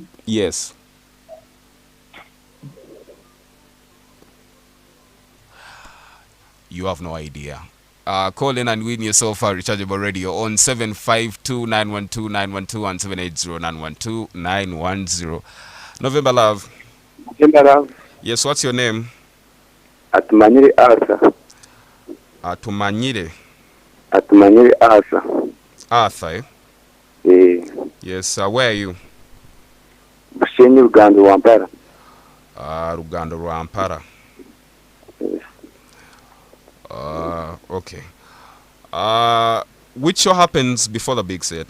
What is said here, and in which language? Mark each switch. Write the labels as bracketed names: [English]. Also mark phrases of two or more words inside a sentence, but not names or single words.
[English] Yes. You have no idea. Call in and win yourself a rechargeable radio on 752-912-912 and 780-912-910. November Love. November Love. Yes, what's your name? Atumanyire Arthur. Atumanyire. Atumanyire Arthur. Arthur, eh? Yes, where are you? Bushenyi Rugando Rwampara. Rugando Rwampara. Yes. Okay. Which show happens before the big set?